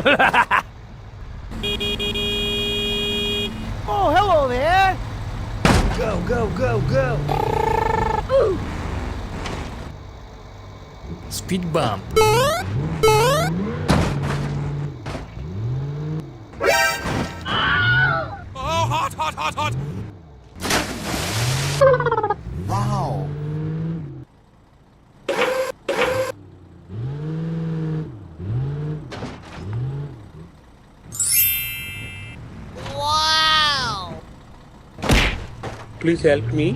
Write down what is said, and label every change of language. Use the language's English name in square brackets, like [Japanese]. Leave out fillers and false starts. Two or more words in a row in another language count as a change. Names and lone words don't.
[English] Oh, hello there. Go, go, go, go! Ooh. Speed bump. Oh, hot, hot, hot, hot! Wow. Wow! Please help me.